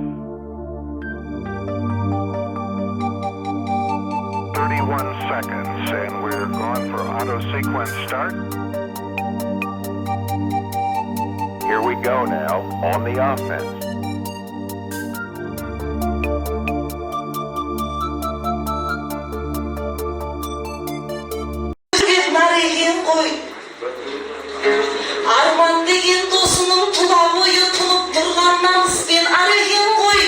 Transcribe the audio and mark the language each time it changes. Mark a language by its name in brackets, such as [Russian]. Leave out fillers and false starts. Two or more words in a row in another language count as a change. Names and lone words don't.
[English] 31 seconds, and we're going for auto sequence start. Here we go now on the offense. [Kazakh] Arman деген досының тұла бойы тұнып тұрған намыспен ареген ғой.